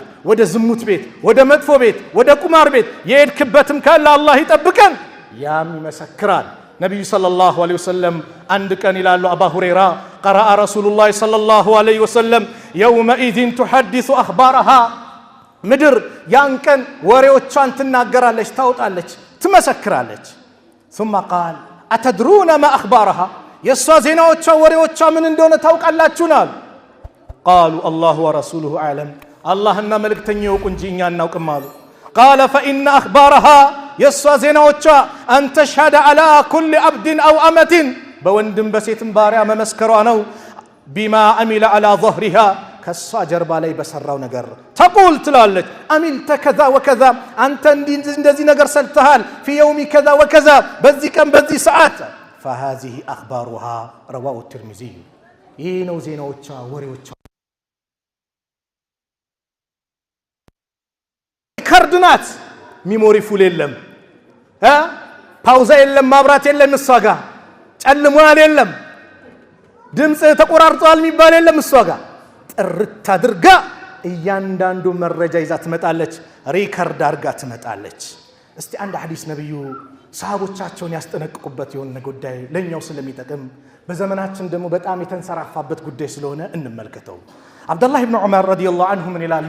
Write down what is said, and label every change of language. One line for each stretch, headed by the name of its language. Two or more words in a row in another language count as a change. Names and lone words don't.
Amharic: ወደ ዝሙት ቤት፣ ወደ መጥፎ ቤት፣ ወደ ቁማር ቤት የሄድክበትም ካለ አላህ ይጠብቀን፣ ያም ይመሰክራል። ነቢዩ
Arabic: صلى الله عليه وسلم
Amharic: አንድ ቀን ይላሉ አባ ሁረይራ
Arabic: قرأ رسول الله صلى الله عليه وسلم يومئذ تحدث أخبارها
Amharic: ምድር ያን ቀን ወሬዎቿን ትናገራለች፣ ታውጣለች፣ ትመሰክራለች።
Arabic: ثم قال أتدرون ما أخبارها
Amharic: የሷ ዜናዎቿ ወሬዎቿ ምን እንደሆነ ታውቃላችሁናል?
Arabic: قالوا الله ورسوله أعلم
Amharic: አላህና መልእክተኛው ያውቁ እንጂ እኛ አናውቅም አሉ።
Arabic: قال فإن أخبارها
Amharic: የሷ ዜናዎቿ
Arabic: أن تشهد على كل عبد أو أمة
Amharic: በወንድም በሴትም ባሪያ መመስከሯ ነው።
Arabic: بما عمل على ظهرها
Amharic: ከሷ ጀርባ ላይ በሰራው ነገር ተቁል ትላለች።
Arabic: عملت كذا وكذا
Amharic: አንተ እንደዚህ ነገር ሰልተሃል
Arabic: في يوم كذا وكذا
Amharic: በዚህ ቀን በዚህ ሰዓት
Arabic: فهذه أخبارها رواه الترمذي
Amharic: ይህ ነው ዜናዎቿ ወሬዎቿ። ከርድናት
English: memory full
Amharic: የለም፣ ፓውዛ የለም፣ ማብራት የለም፣ እሷ ጋር ጨልሟል የለም፣ ድምጽ ተቆራርጧል የሚባል የለም። እሷ ጋር ጥርት አድርጋ እያንዳንዱ መረጃ ይዛ ትመጣለች፣ ሪከርድ አድርጋ ትመጣለች። እስቲ አንድ ሐዲስ ነብዩ ሰሃቦቻቸውን ያስጠነቅቁበት የሆነ ጉዳይ ለኛው ስለሚጠቅም በዘመናችን ደግሞ በጣም የተንሰራፋበት ጉዳይ ስለሆነ እንመልከተው። አብዱላህ ኢብኑ ዑመር
Arabic: رضي الله عنه
Amharic: ምን ይላሉ?